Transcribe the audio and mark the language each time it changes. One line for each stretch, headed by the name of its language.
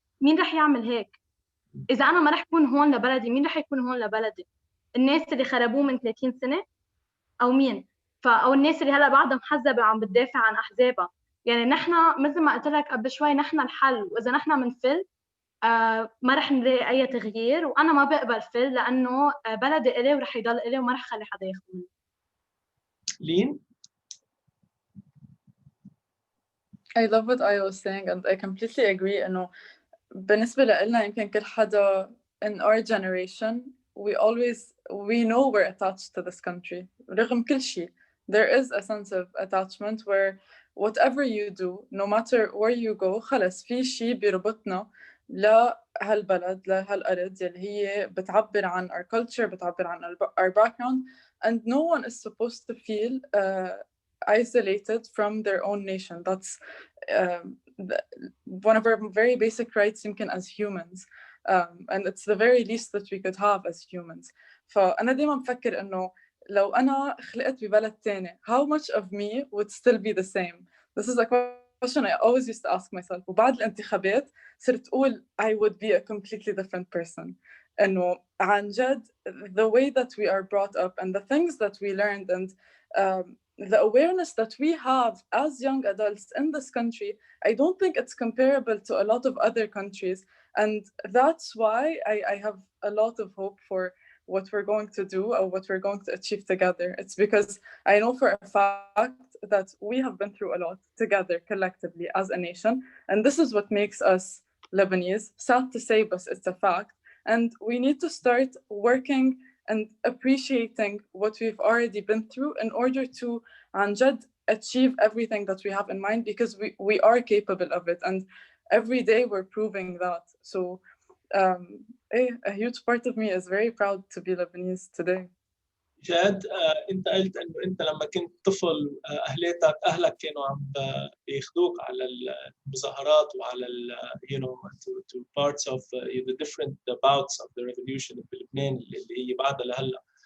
Arabic: مين رح يعمل هيك؟ إذا أنا ما رح كون هون لبلدي، مين رح يكون هون لبلدي؟ الناس اللي خربوه من 30 سنة أو مين؟ أو الناس اللي هلا بعدها محزبة عم بتدافع عن أحزابها. يعني نحن مثل ما قلت لك قبل شوي نحن الحل، وإذا نحن منفل ما رح نلاقي أي تغيير، وأنا ما بقبل فل لأنه بلدي إلي ورح يضل إلي وما رح خلي حدا ياخذ مني.
English: Leen? I love what I was saying and I completely agree.
Arabic: إنه بالنسبة لنا يمكن كل حدا
English: in our generation we know we're attached to this country.
Arabic: رغم كل شيء
English: there is a sense of attachment where whatever you do, no matter where you go,
Arabic: خلص في شيء بيربطنا لهالبلد لهالأرض اللي هي بتعبر عن
English: our culture،
Arabic: بتعبر عن
English: our background, and no one is supposed to feel isolated from their own nation. That's one of our very basic rights يمكن as humans, and it's the very least that we could have as humans.
Arabic: فأنا دايما بفكر إنه لو أنا خلقت ببلد تاني,
English: how much of me would still be the same? This is a question I always used to ask myself.
Arabic: وبعد الانتخابات صرت أقول
English: I would be a completely different person.
Arabic: إنه عن جد
English: the way that we are brought up and the things that we learned and the awareness that we have as young adults in this country, I don't think it's comparable to a lot of other countries. And that's why I have a lot of hope for what we're going to do or what we're going to achieve together. It's because I know for a fact that we have been through a lot together collectively as a nation. And this is what makes us Lebanese. Sad to say, but it's a fact. And we need to start working and appreciating what we've already been through in order to achieve everything that we have in mind, because we are capable of it. And every day we're proving that. So a huge part of me is very proud to be Lebanese today.
Arabic: جاد انت قلت انه انت لما كنت طفل اهلك كانوا عم بياخذوك على المظاهرات وعلى
English: you know to parts of the different bouts of the revolution
Arabic: بلبنان اللي هي بعدها لهلا.